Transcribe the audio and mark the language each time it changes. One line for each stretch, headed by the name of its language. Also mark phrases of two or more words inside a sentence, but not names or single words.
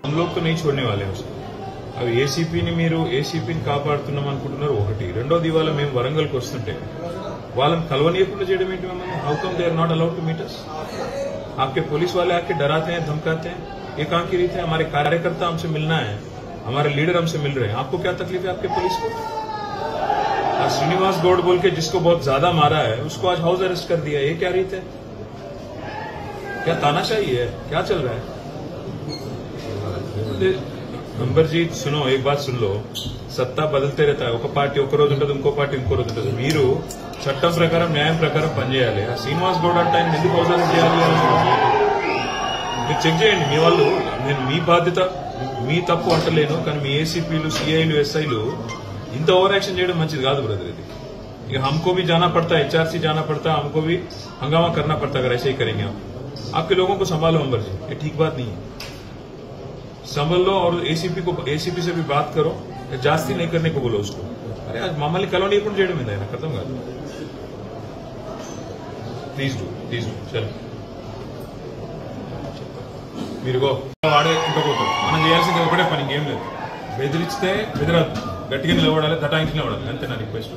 Hindi: तो नहीं छोड़ने वाले हैं उसको।
Telugu: अब ఏసీపీని మీరు ఏసీపీని కాపాడుతున్నాం అనుకుంటున్నారు ఒకటి, రెండోది ఇవాళ మేము వరంగల్కి వస్తుంటే వాళ్ళని కలవనీయకుండా చేయడం ఏంటి మమ్మల్ని?
English: How come they are not allowed to meet us?
Hindi: आपके पुलिस वाले आके डराते हैं, धमकाते हैं, ये कहां की रीत है? हमारे कार्यकर्ता हमसे मिलना है, हमारे लीडर हमसे मिल रहे हैं, आपको क्या तकलीफ है आपके पुलिस को? श्रीनिवास गौड़ बोल के जिसको बहुत ज्यादा मारा है उसको आज हाउस अरेस्ट कर दिया, ये क्या रीत है? क्या तानाशाही है? क्या चल रहा है? अंबरजीत सुनो, एक बात सुन लो, सत्ता बदलते रहता है,
Telugu: ఒక పార్టీ ఒక రోజు ఉంటుంది, ఇంకో పార్టీ ఇంకో రోజు ఉంటుంది. మీరు చట్టం ప్రకారం న్యాయం ప్రకారం పనిచేయాలి. ఆ శ్రీనివాస్ గౌడ్ అంటే ఆయన ఎందుకు అవసరం చేయాలి? మీరు చెక్ చేయండి. మీ వాళ్ళు, నేను మీ బాధ్యత, మీ తప్పు అంటలేను, కానీ మీ ఏసీపీలు, सीआईలు, एसआईలు ఇంత
English: over action
Telugu: చేయడం మంచిది కాదు బ్రదర్. ఇది ఇక
Hindi: हमको भी जाना पड़ता है, एचआरसी जाना पड़ता है, हमको भी हंगामा करना पड़ता है. अगर ऐसे ही करेंगे आप, आपके लोगों को संभालो अंबर जी, ये ठीक बात नहीं है. संभल लो और एसीपी से भी बात करो, जास्ती नहीं करने को बोलो उसको. अरे आज
Telugu: मम्मल्ని కలవనీయకుండా చేయడం ఏంది? ఆయన అర్థం కాదు. ప్లీజ్ డూ చలో మీరుగో వాడే ఇంకోపోతారు. మనం చేయాల్సింది ఒకటే పని, ఇంకేం లేదు. బెదిరిస్తే బెదిరద్దు, గట్టిగా నిలబడాలి, దటాయించి నిలబడాలి, అంతే నా రిక్వెస్ట్.